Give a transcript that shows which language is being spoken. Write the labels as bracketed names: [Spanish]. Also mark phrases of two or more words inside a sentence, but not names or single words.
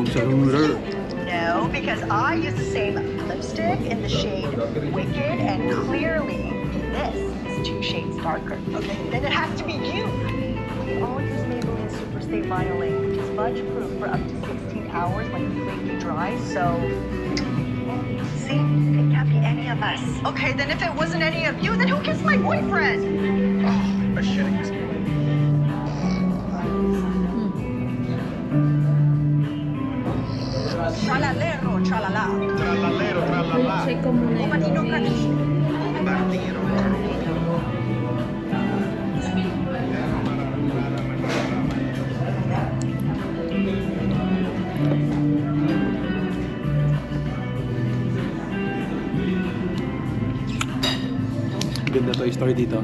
[English] No, because I use the same lipstick in the shade Wicked, and clearly this is 2 shades darker. Okay, then it has to be you. We all use Maybelline Superstay Vinyl Ink, which is smudge-proof for up to 16 hours when completely dry, so... See? It can't be any of us. Okay, then if it wasn't any of you, then who kissed my boyfriend? Oh, a shitting Tralalero, tralala. Tralalero, tralala. [Filipino] Check ko muna yung Matino ka rin. Martiro. Ganda Toy Story dito.